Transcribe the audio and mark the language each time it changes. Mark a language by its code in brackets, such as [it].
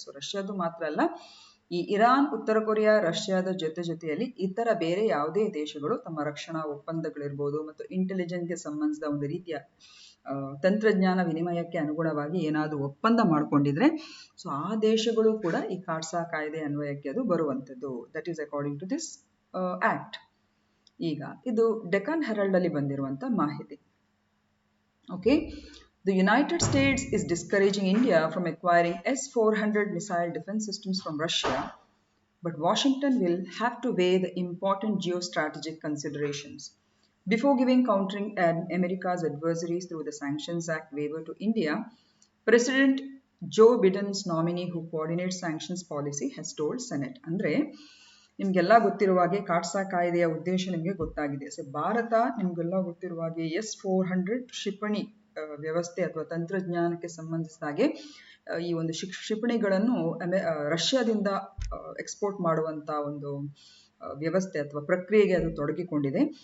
[kn] So ರಷ್ಯಾದು ಮಾತ್ರ ಅಲ್ಲ, ಈ ಇರಾನ್, ಉತ್ತರ ಕೊರಿಯಾ, ರಷ್ಯಾದ ಜೊತೆಯಲ್ಲಿ ಇತರ ಬೇರೆ ಯಾವುದೇ ದೇಶಗಳು ತಮ್ಮ ರಕ್ಷಣಾ ಒಪ್ಪಂದಗಳಿರ್ಬೋದು ಮತ್ತು ಇಂಟೆಲಿಜೆನ್ಸ್ಗೆ ಸಂಬಂಧಿಸಿದ ಒಂದು ರೀತಿಯ ತಂತ್ರಜ್ಞಾನ ವಿನಿಮಯಕ್ಕೆ ಅನುಗುಣವಾಗಿ ಏನಾದರೂ ಒಪ್ಪಂದ ಮಾಡಿಕೊಂಡಿದ್ರೆ ಸೊ ಆ ದೇಶಗಳು ಕೂಡ ಈ ಕಾಟ್ಸಾ ಕಾಯ್ದೆ ಅನ್ವಯಕ್ಕೆ ಅದು ಬರುವಂಥದ್ದು. [en] That is according to this act. [kn] ಈಗ ಇದು ಡೆಕ್ಕನ್ ಹೆರಾಲ್ಡ್ ಅಲ್ಲಿ ಬಂದಿರುವಂತ ಮಾಹಿತಿ. [en] Okay, The United States is discouraging India from acquiring S-400 missile defense systems from Russia, but Washington will have to weigh the important geostrategic considerations. Before giving countering America's adversaries through the Sanctions Act waiver to India, President Joe Biden's nominee who coordinates sanctions policy has told Senate. [kn] ಅಂದ್ರೆ ನಿಮ್ಗೆಲ್ಲ ಗೊತ್ತಿರುವ ಹಾಗೆ ಕಾಟ್ಸಾ ಕಾಯ್ದೆಯ ಉದ್ದೇಶ ನಿಮಗೆ ಗೊತ್ತಾಗಿದೆ. So Bharat ನಿಮ್ಗೆಲ್ಲ ಗೊತ್ತಿರುವ ಹಾಗೆ S-400 ಕ್ಷಿಪಣಿ ವ್ಯವಸ್ಥೆ ಅಥವಾ ತಂತ್ರಜ್ಞಾನಕ್ಕೆ ಸಂಬಂಧಿಸಿದ ಹಾಗೆ ಈ ಒಂದು ಕ್ಷಿಪಣಿಗಳನ್ನು ರಷ್ಯಾದಿಂದ ಎಕ್ಸ್ಪೋರ್ಟ್ ಮಾಡುವಂತ ಒಂದು ವ್ಯವಸ್ಥೆ ಅಥವಾ ಪ್ರಕ್ರಿಯೆಗೆ ಅದು ತೊಡಗಿಕೊಂಡಿದೆ.